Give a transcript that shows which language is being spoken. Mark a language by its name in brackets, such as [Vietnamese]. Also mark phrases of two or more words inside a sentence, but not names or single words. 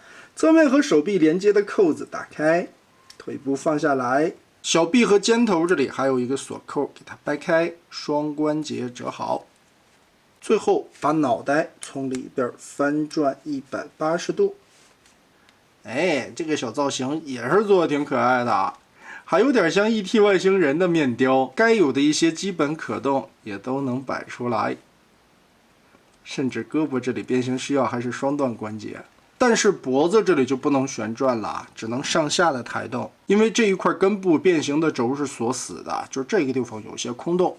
[Chinese] 側面和手臂連接的扣子打開，腿部放下來，小臂和肩頭這裡還有一個鎖扣，給它掰開，雙關節折好。最後把腦袋從裡邊翻轉180度。哎，這個小造型也是做的挺可愛的啊。還有點像 ET 外星人的面雕，該有的一些基本可動也都能擺出來，甚至胳膊這裡變形需要還是雙段關節，但是脖子這裡就不能旋轉了，只能上下的抬動，因為這一塊根部變形的軸是鎖死的，就是這個地方有些空洞。